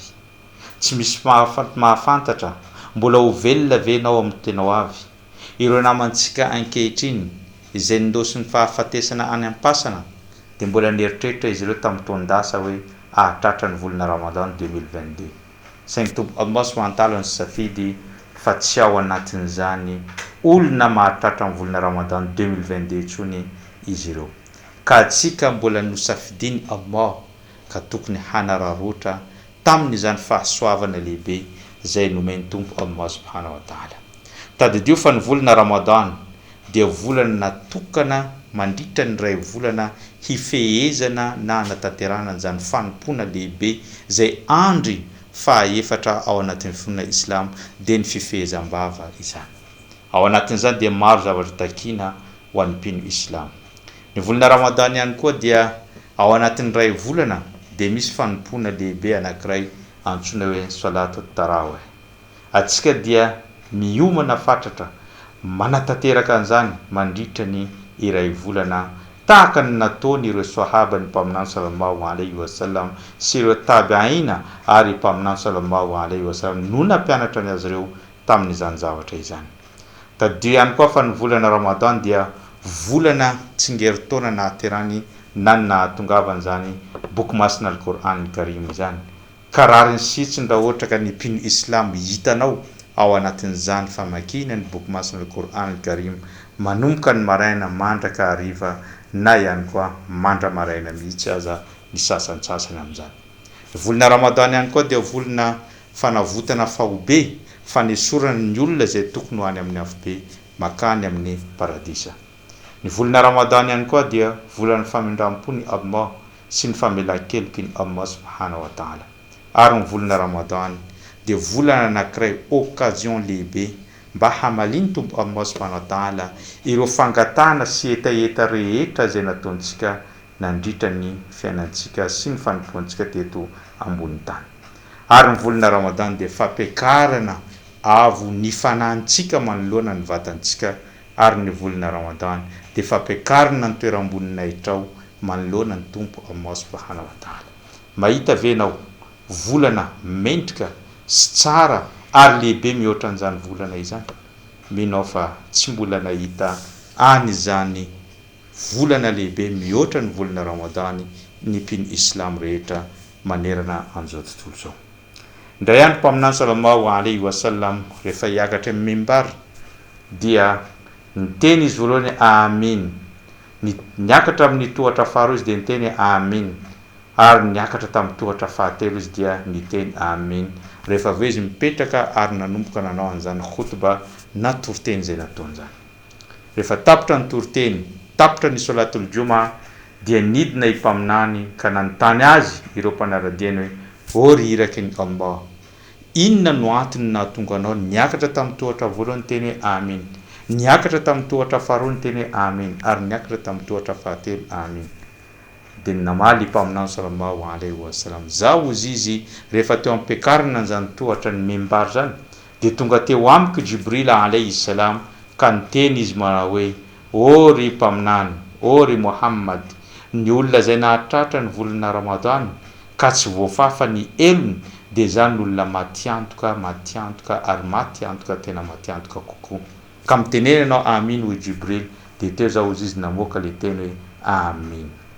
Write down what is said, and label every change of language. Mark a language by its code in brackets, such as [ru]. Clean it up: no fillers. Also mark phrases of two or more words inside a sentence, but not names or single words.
[mg] Tsy misy mahafantatra mbola ho velona ve nao amin'ny tena ho avy. Ireo namantsika ankehitriny izay ndosy ny fahafatesana any am-pasana dia mbola nieritreritra izy ireo tamin'ny taondasa hoe ahatratra ny volana Ramadany 2022. Saingy Tompo Allah [ar] سبحانه وتعالى [mg] nisafidy fa tsy ao anatin'izany olona mahatratra ny volana Ramadany 2022 tsony izy ireo. Ka atsika mbola nosafidiny Allah ka tokony hanararotra tamin'izany fahasoavana lehibe izay nomeny Tompo Allah [ar] سبحانه وتعالى. [mg] Tadidio fa ny volana Ramadany dia volana natokana mandritra ny ray volana hifehezana na hanatanterahana an'izany fanompona lehibe izay andry fahaefatra ao anatin'ny finoana islam dia ny fifehezam-bava izany. Ao anatin'izany dia maro zavatra takina ho an'ny mpino islam. Ny volana Ramadany ihany koa dia ao anatin'ny ray volana dia misy fanompona lehibe anankiray antsoina hoe [ar] صلاة التراويح. [mg] Atsika dia miomana fatratra manatanteraka an'izany mandritra ny iray volana tahaka ny nataony ireo sahaba ny mpaminany [ar] صلى الله عليه وسلم [mg] sy ireo tabi'ina ary mpaminany [ar] صلى الله عليه وسلم [mg] no nampianatra ny azy ireo tamin'izany zavatra izany. Tadidio ihany koa fa ny volana Ramadany dia volana tsingeritaona nahaterany na nahatongavana zany boky masina [ar] القرآن الكريم [mg] izany. Karariny sitsiny raha ohatra ka ny mpino islam hitanao ao anatin'izany famakina ny boky masina [ar] القرآن الكريم [mg] manomboka ny maraina mandraka hariva na ihany koa mandra maraina mihitsy aza ny sasantsasany amin'izany. Ny volana Ramadany ihany koa dia volana fanavotana fahobe fanesorana ny olona izay tokony ho any amin'ny afobe makany amin'ny paradisa. Ny volana Ramadany ihany koa dia volana famindram-po ny Allah sy ny famelan-keloky ny Allah [ar] سبحانه وتعالى. [mg] Ary ny volana Ramadany dia volana anankiray occasion lehibe mba hamaliny Tompo Allah [ar] سبحانه وتعالى [mg] ireo fangatana sy etaeta rehetra izay nataontsika nandritra ny fiainantsika sy ny fanompoantsika teto ambony tany. Ary ny volana Ramadany dia fampiakarana avo ny fanantsika manoloana ny vatantsika. Ary ny volana Ramadany dia fampiakarana ny toeram-boninahitra manoloana ny Tompo Allah [ar] سبحانه وتعالى. [mg] Mahita venao volana mendrika sy tsara ary lehibe mihoatra an'izany volana izany. Minao fa tsy mbola nahita an'izany volana lehibe mihoatra ny volana Ramadany ny mpino islam rehetra manerana an'izao tontolo zao. Indray andro mpaminany [ar] صلى الله عليه وسلم [mg] rehefa hiakatra amin'ny mimbar dia niteny izy voalohany amin. Niakatra amin'ny tohatra faharoa izy dia niteny amin. Ary niakatra tamin'ny tohatra fahatelo izy dia niteny amin. Rehefa avy eo izy mipetraka ary nanomboka nanao an'izany khutba na toriteny izay nataony zany. Rehefa tapitra ny toriteny, tapitra ny [ar] صلاة الجمعة [mg] dia nidina impaminany ka nanontany azy ireo mpanaradiany hoe ry iraky ny Allah, inona no antony nahatonga anao niakatra tamin'ny tohatra voalohany teny hoe amin, niakatra tamin'ny tohatra faharoa ny teny hoe amin, ary niakatra tamin'ny tohatra fahatelo amin. Dia namaly mpaminany [ar] صلى الله عليه وسلم [mg] zao ozy izy rehefa teo ampiakarina an'izany tohatra ny membary zany, dia tonga teo amiko Jibril [ar] عليه السلام [mg] ka niteny izy manao hoe o ry mpaminany, o ry Muhammad, ny olona zay nahatratra ny volana Ramadan ka tsy voafafa ny elony dia zany olona matiantoka ary matiantoka tena matiantoka kokoa. Ka mitenena ianao amin ho Jibril, dia teo zao ozy izy namoaka le teny hoe amin.